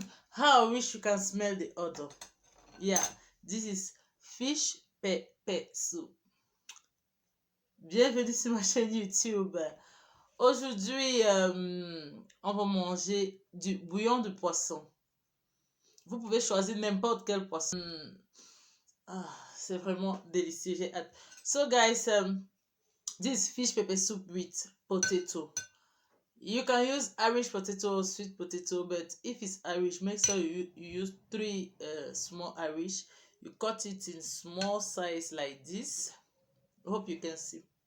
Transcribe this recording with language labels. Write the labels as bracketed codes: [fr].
[en] How I wish you can smell the odor. Yeah, this is fish pepper soup. [fr] Bienvenue sur ma chaîne YouTube. Aujourd'hui, on va manger du bouillon de poisson. Vous pouvez choisir n'importe quel poisson. C'est vraiment délicieux. J'ai hâte. [en] So, guys, this fish pepper soup with potato. You can use Irish potato or sweet potato, but if it's Irish, make sure you use three small Irish. You cut it in small size like this. Hope you can see.